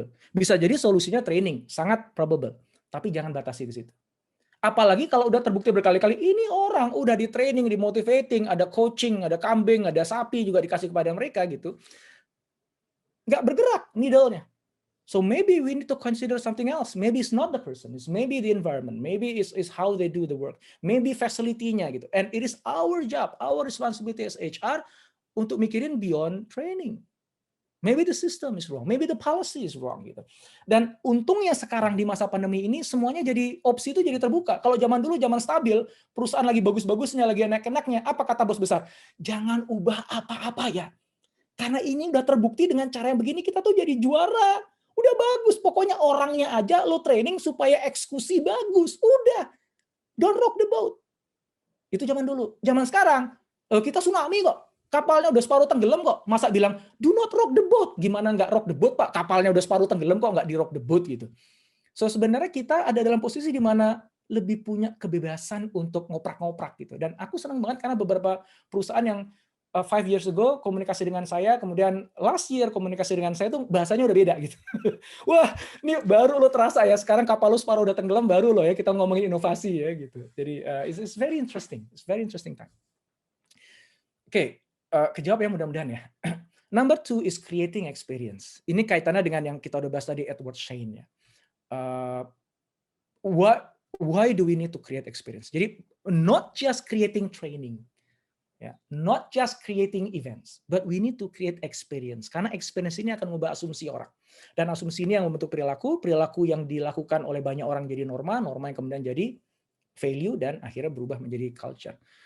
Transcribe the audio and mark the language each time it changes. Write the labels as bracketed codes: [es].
[id] Bisa jadi solusinya training, sangat probable. Tapi jangan batasi di situ. Apalagi kalau udah terbukti berkali-kali, ini orang udah di training, di motivating, ada coaching, ada kambing, ada sapi juga dikasih kepada mereka gitu. Nggak bergerak needle-nya. [en] So maybe we need to consider something else. Maybe it's not the person, it's maybe the environment, maybe it's how they do the work, maybe facility-nya [id] gitu. [en] And it is our job, our responsibility as HR [id] untuk mikirin [en] beyond training. Maybe the system is wrong, maybe the policy is wrong [id] gitu. Dan untungnya sekarang di masa pandemi ini semuanya jadi opsi itu jadi terbuka. Kalau zaman dulu zaman stabil, perusahaan lagi bagus-bagusnya, lagi enak-enaknya, apa kata bos besar? Jangan ubah apa-apa ya. Karena ini udah terbukti dengan cara yang begini kita tuh jadi juara. Udah bagus, pokoknya orangnya aja lo training supaya eksekusi bagus. Udah, [en] don't rock the boat. [id] Itu zaman dulu. Zaman sekarang, kita tsunami kok. Kapalnya udah separuh tenggelam kok. Masa bilang, [en] do not rock the boat. [id] Gimana nggak [en] rock the boat, [id] Pak? Kapalnya udah separuh tenggelam kok nggak di rock the boat gitu. So sebenarnya kita ada dalam posisi di mana lebih punya kebebasan untuk ngoprak-ngoprak gitu. Dan aku senang banget karena beberapa perusahaan yang [en] 5 years ago [id] komunikasi dengan saya, kemudian [en] last year [id] komunikasi dengan saya tuh bahasanya udah beda gitu. Wah, ini baru lo terasa ya, sekarang kapal lo separuh udah tenggelam, baru lo ya kita ngomongin inovasi ya gitu. Jadi [en] it's very interesting time. [id] Oke, Kejawab ya mudah-mudahan ya. [en] Number 2 is creating experience. [id] Ini kaitannya dengan yang kita udah bahas tadi Edward Schein ya. [en] Why do we need to create experience? [id] Jadi [en] not just creating training, ya, not just creating events, but we need to create experience. [id] Karena experience ini akan mengubah asumsi orang. Dan asumsi ini yang membentuk perilaku, perilaku yang dilakukan oleh banyak orang jadi norma, norma yang kemudian jadi value dan akhirnya berubah menjadi culture.